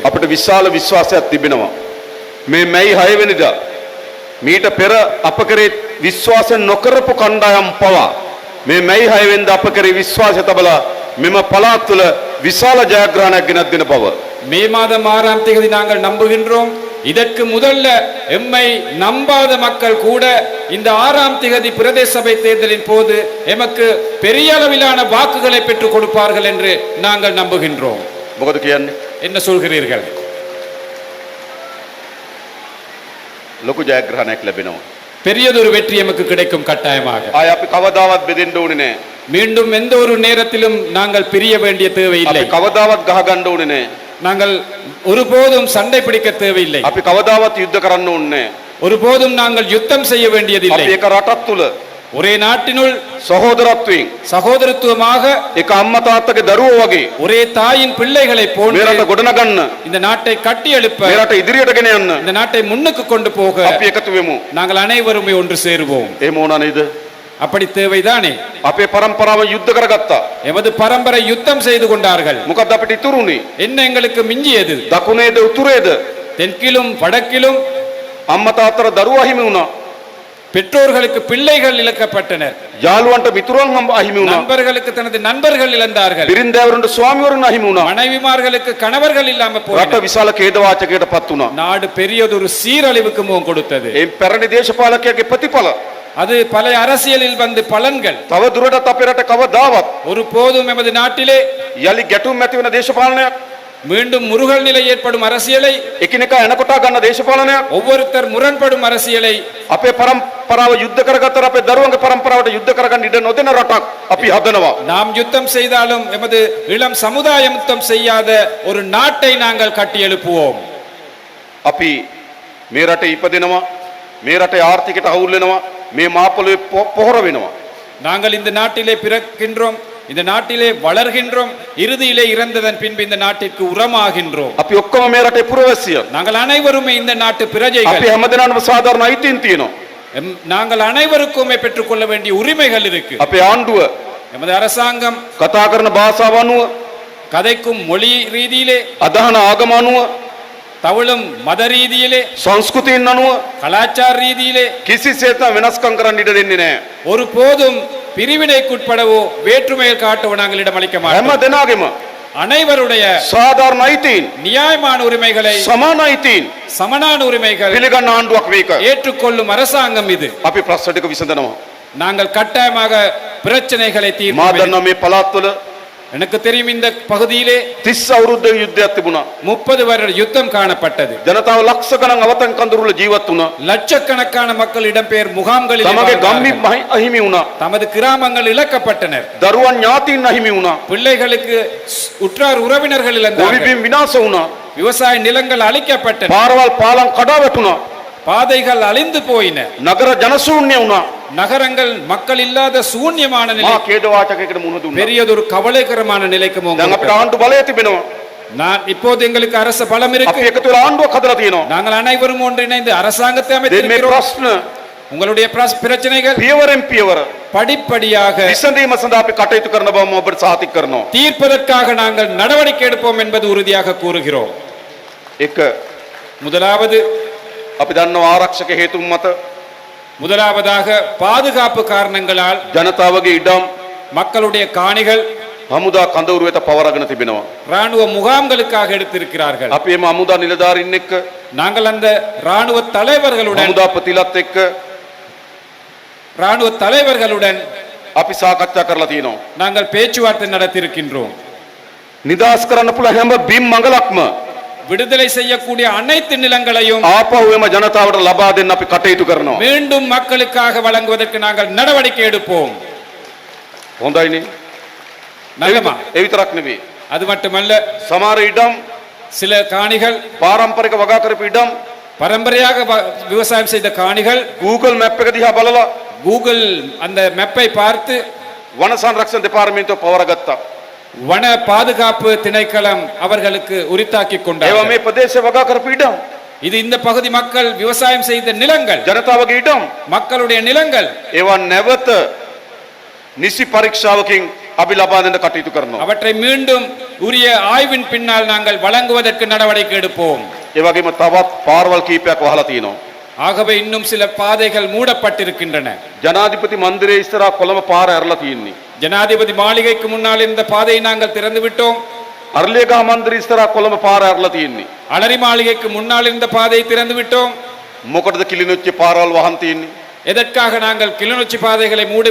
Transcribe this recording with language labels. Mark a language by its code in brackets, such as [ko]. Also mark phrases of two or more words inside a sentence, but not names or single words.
[si] අපිට විශාල විශ්වාසයක් තිබෙනවා. මේ මැයි 6 වෙනිදා මීට පෙර අප කරේ විශ්වාස නොකරපු කණ්ඩායම් පවා මේ මැයි 6 වෙනිදා අප කරේ විශ්වාසය තබලා මෙම පළාත් තුළ විශාල ජයග්‍රහණයක් ගෙනත් දෙන බව [ta] மே மாதம் 6ஆம் தேதி நாங்கள் நம்புகின்றோம். இதற்கு முதல்ல எம்மை நம்பாத மக்கள் கூட இந்த 6ஆம் தேதி பிரதேச சபை தேர்தலின் போது எமக்கு பெரிய அளவிலான வாக்குகளை பெற்றுக் கொடுப்பார்கள் என்று நாங்கள் நம்புகின்றோம். [si] මොකද කියන්නේ? [ta] என்ன சொல்கிறீர்கள்? [si] ලොකු ජයග්‍රහණයක් ලැබෙනවා. [ta] பெரியதொரு வெற்றி எமக்கு கிடைக்கும் கட்டாயமாக. [si] ආය අපි කවදාවත් බෙදෙන්න ඕනේ නැහැ. [ta] மீண்டும் எந்த ஒரு நேரத்திலும் நாங்கள் பிரிய வேண்டிய தேவையில்லை. [si] අපි කවදාවත් ගහ ගන්න ඕනේ නැහැ. [ta] நாங்கள் ஒருபோதும் சண்டை பிடிக்க தேவையில்லை. [si] අපි කවදාවත් යුද්ධ කරන්න ඕනේ නැහැ. [ta] ஒருபோதும் நாங்கள் யுத்தம் செய்ய வேண்டியதில்லை. [si] අපි එක රටක් තුල [ta] ஒரே நாட்டினுள் [si] සහෝදරත්වයෙන් [ta] சகோதரத்துவமாக [si] එක අම්මා තාත්තගේ දරුවෝ වගේ [ta] ஒரே தாயின் பிள்ளைகளை [si] මේ [ta] போன்று [si] රට ගොඩනගන්න, [ta] இந்த நாட்டை கட்டி எழுப்ப, [si] මේ රට ඉදිරියට ගෙන යන්න [ta] இந்த நாட்டை முன்னுக்கு கொண்டு போக [si] අපි එකතු වෙමු. [ta] நாங்கள் அனைவருமே ஒன்று சேருவோம். [si] එහෙම වුණා නේද? [ta] அப்படி தேவைதானே? [si] අපේ පරම්පරාව යුද්ධ කරගත්තා. [ta] எமது பரம்பரை யுத்தம் செய்து கொண்டார்கள். [si] මොකද අපිට ඉතුරුනේ? [ta] என்ன எங்களுக்கு மிஞ்சியது? [si] දකුණේද උතුරේද? [ta] தெற்கிலும் வடக்கிலும் [si] අම්මා තාත්තට දරුවා හිමි වුණා. [ta] பெற்றோர்களுக்கு பிள்ளைகள் இழக்கப்பட்டனர். [si] යාළුවන්ට මිතුරන් අහිමි වුණා. [ta] நண்பர்களுக்கு தனது நண்பர்கள் இழந்தார்கள். [si] බිරින්දෑවරුන්ට ස්වාමිවරුන් අහිමි වුණා. [ta] மனைவிமார்களுக்கு கணவர்கள் இல்லாம [si] රට [ta] போயினர். [si] විශාල ඛේදවාචකයකටපත් වුණා. [ta] நாடு பெரியதொரு சீரழிவுக்கு முகம் கொடுத்தது. [si] ඒ පැරණි දේශපාලකයාගේ ප්‍රතිඵල [ta] அது பல அரசியலில் வந்து பலன்கள். [si] තව දුරටත් අපේ රට කවදාවත් [ta] ஒரு போதும் எமது நாட்டிலே [si] යලි ගැටුම් ඇති වෙන දේශපාලනයක්, [ta] மீண்டும் முருகல் நிலை ஏற்படும் அரசியலை, [si] එකිනෙකා එනකොටා ගන්න දේශපාලනයක්, [ta] ஒவ்வொருத்தர் முரண்படும் அரசியலை, [si] අපේ පරම්පරාව යුද්ධ කරගත්තර අපේ දරුවන්ගේ පරම්පරාවට යුද්ධ කරගන්න ඉඩ නොදෙන රටක් අපි හදනවා. [ta] நாம் யுத்தம் செய்தாலும் எமது இளம் சமுதாயம் யுத்தம் செய்யாத ஒரு நாட்டை நாங்கள் கட்டி எழுப்புவோம். [si] අපි මේ රටේ ඉපදෙනවා, මේ රටේ ආර්ථිකයට අවුල් වෙනවා, මේ මාපොළේ පොහොර වෙනවා. [ta] நாங்கள் இந்த நாட்டிலே பிறக்கின்றோம், இந்த நாட்டிலே வளர்கின்றோம், இறுதியிலே இறந்ததன் பின்பு இந்த நாட்டிற்கு உரமாகின்றோம். [si] අපි ඔක්කොම මේ රටේ පුරවැසියන්. [ta] நாங்கள் அனைவருமே இந்த நாட்டு [si] අපි [ta] பிரஜைகள். [si] හැමදෙනාටම සාධාරණ අයිතීන් තියෙනවා. [ta] நாங்கள் அனைவருக்குமே பெற்றுக்கொள்ள வேண்டிய உரிமைகள் இருக்கு. [si] අපේ ආණ්ඩුව [ta] எமது அரசாங்கம் [si] කතා කරන භාෂාව අනුව, [ta] கதைக்கும் மொழி ரீதியிலே, [si] අදහන ආගම අනුව, [ta] தவளும் மத ரீதியிலே, [si] සංස්කෘතියෙන් අනුව [ta] கலாச்சார ரீதியிலே [si] කිසිසේත් වෙනස්කම් කරන්න ඉඩ දෙන්නේ නැහැ. [ta] ஒரு போதும் பிரிவினைக்குட்படவோ வேற்றுமையில் காட்டவோ நாங்கள் இடமளிக்க [si] හැම [ta] மாட்டோம். [si] දෙනාගේම [ta] அனைவருடைய [si] සාධාරණ අයිතීන්, [ta] நியாயமான உரிமைகளை, [si] සමාන අයිතීන් [ta] சமனான உரிமைகள் [si] පිළිගන්න ආණ්ඩුවක් මේක. [ta] ஏற்றுக்கொள்ளும் அரசாங்கம் இது. [si] අපි ප්‍රශ්න ටික විසඳනවා. [ta] நாங்கள் கட்டாயமாக பிரச்சனைகளை [si] මා [ta] தீர்ப்போம். [si] දන්නවා මේ පළාත් වල [ta] எனக்கு தெரியும் இந்த பகுதியிலே [si] 30 අවුරුද්දක යුද්ධයක් තිබුණා. [ta] 30 வருட யுத்தம் காணப்பட்டது. [si] ජනතාව ලක්ෂ ගණන් අවතන් කඳුරුල ජීවත් වුණා. [ta] லட்சக்கணக்கான மக்கள் இடம்பெயர் முகாம்களில் [si] තමගේ [ta] வாழ்ந்தார்கள். [si] ගම්බි අහිමි වුණා. [ta] தமது கிராமங்கள் இழக்கப்பட்டனர். [si] දරුවන් ඥාතීන් අහිමි වුණා. [ta] பிள்ளைகளுக்கு உற்றார் உறவினர்கள் இழந்தார்கள். [si] ගොවිබිම් විනාශ වුණා. [ta] விவசாய நிலங்கள் அழிக்கப்பட்டன. [si] පාරවල් පාලම් කඩා වැටුණා. [ta] பாதைகள் அழிந்து போயின. [si] නගර ජනශූන්‍ය වුණා. [ta] நகரங்கள் மக்கள் இல்லாத சூன்யமான நிலை, [si] මා ඛේදවාචකයකට මුහුණ දුන්නා. [ta] பெரியதொரு கவலைகரமான நிலைக்கு [si] දැන් [ta] முகம் [si] අපිට ආණ්ඩු බලය තිබෙනවා. [ta] நான் இப்போது எங்களுக்கு அரசு பலம் [si] අපි [ta] இருக்கு. [si] එකතු වෙලා ආණ්ඩුවක් හදලා තියෙනවා. [ta] நாங்கள் அனைவரும் ஒன்றிணைந்து அரசாங்கத்தை [si] දැන් මේ [ta] அமைத்திருக்கிறோம். [si] ප්‍රශ්න [ta] உங்களுடைய பிரச்சனைகள் [si] පියවරෙන් පියවර [ta] படிப்படியாக [si] විසඳීම සඳහා අපි කටයුතු කරන බව මම ඔබට සාතික කරනවා. [ta] தீர்ப்பதற்காக நாங்கள் நடவடிக்கை எடுப்போம் என்பது உறுதியாக கூறுகிறோம். [si] එක [ta] முதலாவது [si] අපි දන්නවා ආරක්ෂක හේතුන් මත [ta] முதலாவதாக பாதுகாப்பு காரணங்களால் [si] ජනතාවගේ ඉඩම් [ta] மக்களுடைய காணிகள் [si] හමුදා කඳවුරු වෙත පවරගෙන තිබෙනවා. [ta] ராணுவ முகாம்களுக்காக எடுத்திருக்கிறார்கள். [si] අපි එම හමුදා නිලධාරීන් එක්ක, [ta] நாங்கள் அந்த ராணுவ தலைவர்களுடன் [si] අපි සාකච්ඡා කරලා තියෙනවා. [ta] நாங்கள் பேச்சுவார்த்தை நடத்தியிருக்கின்றோம். [si] නිදහස් කරන්න පුළුවන් හැම බිම් මඟලක්ම [ta] விடுதலை செய்யக்கூடிய அனைத்து நிலங்களையும் [si] ආපහු එම ජනතාවට ලබා දෙන්න අපි කටයුතු කරනවා. [ta] மீண்டும் மக்களுக்காக வழங்குவதற்கு நாங்கள் நடவடிக்கை எடுப்போம். [si] හොඳයිනේ. [ta] நல்லமா? [si] ඒ විතරක් නෙවෙයි. [ta] அது மட்டுமல்ல, [si] සමහර ඉඩම් [ta] சில காணிகள், [si] පාරම්පරික වගා කරපු ඉඩම් [ta] பரம்பரையாக விவசாயம் செய்த காணிகள், [si] Google map එක දිහා බලලා [ta] கூகுள் அந்த மேப்பை பார்த்து [si] වන සංරක්ෂණ දෙපාර්තමේන්තුව පවරගත්තා. [ta] வன பாதுகாப்பு திணைக்களம் அவர்களுக்கு உரித்தாக்கி [si] ඒවා [ta] கொண்டார்கள். [si] මේ ප්‍රදේශය වගා කරපු ඉඩම්. [ta] இது இந்த பகுதி மக்கள் விவசாயம் செய்த நிலங்கள், [si] ජනතාවගේ ඉඩම්. [ta] மக்களுடைய நிலங்கள். [si] ඒවා නැවත නිසි පරීක්ෂාවකින් අපි ලබා දෙන්න කටයුතු කරනවා. [ta] அவற்றை மீண்டும் உரிய ஆய்வின் பின்னால் நாங்கள் வழங்குவதற்கு நடவடிக்கை எடுப்போம். [si] ඒ වගේම තවත් පාරවල් කීපයක් වහලා තියෙනවා. [ta] ஆகவே இன்னும் சில பாதைகள் மூடப்பட்டிருக்கின்றன. [si] ජනාධිපති මන්දිරයේ ඉස්සරහා කොළඹ පාර ඇරලා තියෙන්නේ. [ta] ஜனாதிபதி மாளிகைக்கு முன்னால் இந்த பாதையை நாங்கள் திறந்து விட்டோம். [si] අරලියගහ මන්දිරය ඉස්සරහා කොළඹ පාර ඇරලා තියෙන්නේ. [ta] அலரி மாளிகைக்கு முன்னால் இருந்த பாதையை திறந்து விட்டோம். [si] මොකටද කිලිනොච්චි පාරවල් වහන් තියෙන්නේ? [ta] எதற்காக நாங்கள் கிளிநொச்சி பாதைகளை மூடி